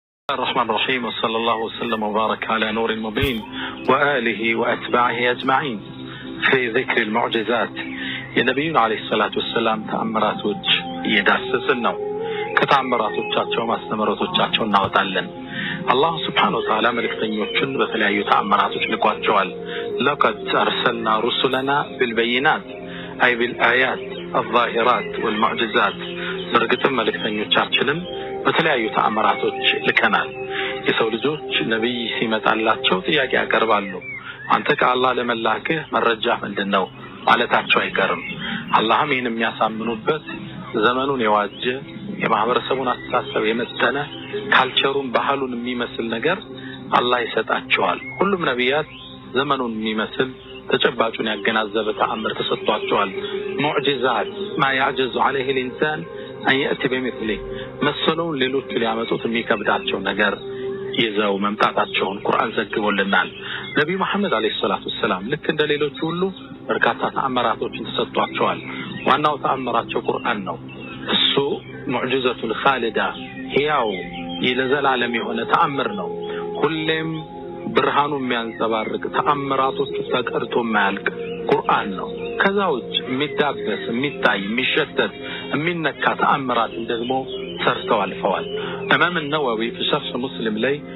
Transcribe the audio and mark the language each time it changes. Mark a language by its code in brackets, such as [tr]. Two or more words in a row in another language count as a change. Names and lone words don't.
[ar] الرحمن الرحيم وصلى الله وسلم وبارك على نور المبين وآله وأتباعه أجمعين في ذكر المعجزات [am] የነብዩን [ar] عليه الصلاة والسلام [am] ተአምራቶች እየዳሰስን ነው። ከተአምራቶቻቸው ማስተማሮቻቸው እናወጣለን። አላህ [ar] سبحانه وتعالى [am] መልእክተኞቹን በተለያዩ ተአምራቶች ልኳቸዋል። [ar] لقد أرسلنا رسلنا بالبينات أي بالآيات الظاهرات والمعجزات [am] በርግጥም መልእክተኞቻችንን በተለያዩ ተአምራቶች ልከናል። የሰው ልጆች ነብይ ሲመጣላቸው ጥያቄ ያቀርባሉ። አንተ ከአላህ ለመላክህ መረጃ ምንድነው ማለታቸው አይቀርም። አላህም ይህን የሚያሳምኑበት ዘመኑን የዋጀ የማህበረሰቡን አስተሳሰብ የመጠነ ካልቸሩን ባህሉን የሚመስል ነገር አላህ ይሰጣቸዋል። ሁሉም ነብያት ዘመኑን የሚመስል ተጨባጩን ያገናዘበ ተአምር ተሰጥቷቸዋል። ሙዕጂዛት ما [ar] يعجز عليه الانسان ان ياتي بمثله [am] መሰለውን ሌሎች ሊያመጡት የሚከብዳቸው ነገር ይዘው መምጣታቸውን ቁርአን ዘግቦልናል። ነብዩ መሐመድ [ar] عليه الصلاة والسلام [am] ልክ እንደ ሌሎች ሁሉ በርካታ ተአምራቶችን ተሰጥቷቸዋል። ዋናው ተአምራቸው ቁርአን ነው። እሱ [ar] المعجزة الخالدة [am] ሕያው የዘላለም የሆነ ተአምር ነው። ሁሌም ብርሃኑ የሚያንጸባርቅ ተአምራቶቹ ተቀርቶ የማያልቅ ቁርአን ነው። ከዛውጭ የሚዳበስ የሚታይ የሚሸተት የሚነካ ተአምራት ደግሞ ሰርተው አልፈዋል። ኢማም ነወዊ በሸርህ ሙስሊም ላይ